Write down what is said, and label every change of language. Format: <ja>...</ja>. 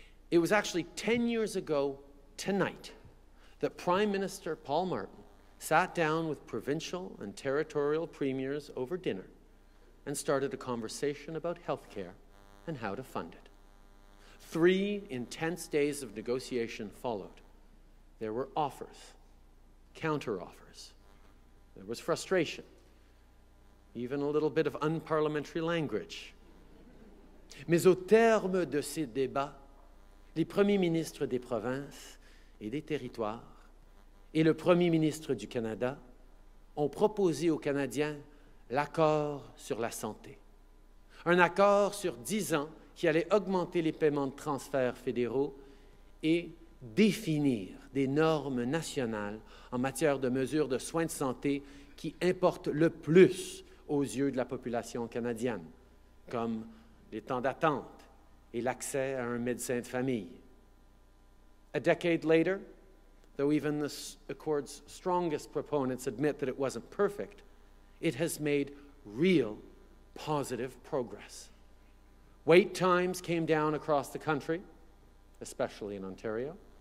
<en>It was actually 10 years ago tonight that Prime Minister Paul Martin sat down with provincial and territorial premiers over dinner and started a conversation about health care and how to fund it. 3 intense days of negotiation followed. There were offers, counter-offers. There was frustration, even a little bit of unparliamentary language.</en> <fr>Mais au terme de ces débats, les premiers ministres des provinces et des territoires et le Premier ministre du Canada ont proposé aux Canadiens l'accord sur la santé. Un accord sur 10 ans qui allait augmenter les paiements de transferts fédéraux et définir des normes nationales en matière de mesures de soins de santé qui importent le plus aux yeux de la population canadienne, comme les temps d'attente et l'accès à un médecin de famille.</fr> <en>A decade later, though even the Accord's strongest proponents admit that it wasn't perfect, it has made real positive progress. Wait times came down across the country, especially in Ontario.</en>